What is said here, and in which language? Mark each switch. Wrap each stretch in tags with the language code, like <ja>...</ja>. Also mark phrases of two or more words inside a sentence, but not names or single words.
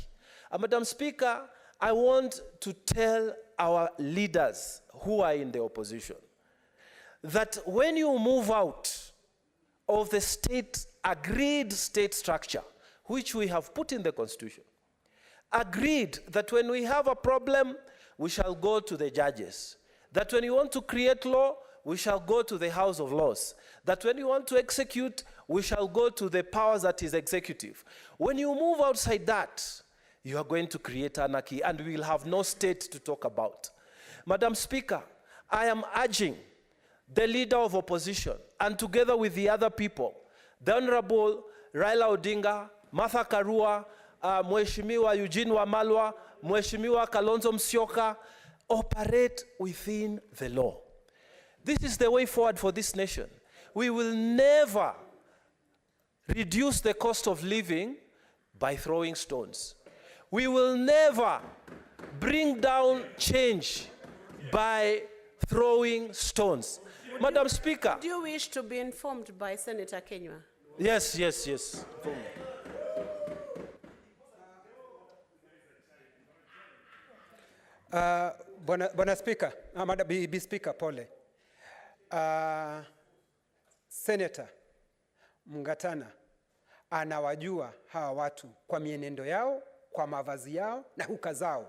<en>Madam Speaker, I want to tell our leaders who are in the opposition that when you move out of the agreed state structure, which we have put in the Constitution, agreed that when we have a problem, we shall go to the judges, that when you want to create law, we shall go to the House of Laws, that when you want to execute, we shall go to the powers that is executive. When you move outside that, you are going to create anarchy, and we will have no state to talk about. Madam Speaker, I am urging the leader of opposition, and together with the other people, the Honorable Raila Odinga, Martha Karua, Mheshimiwa Eugene Wamalwa, Mheshimiwa Kalonzo Musyoka, operate within the law. This is the way forward for this nation. We will never reduce the cost of living by throwing stones. We will never bring down change by throwing stones. Madam Speaker. Do you wish to be informed by Senator Kenywa? Yes, yes, yes.</en> <sw>Bwana Speaker, Bi Speaker, pole. Senator Mungatana anawajua hawa watu kwa mienendo yao, kwa mavazi yao na huka zao.</sw>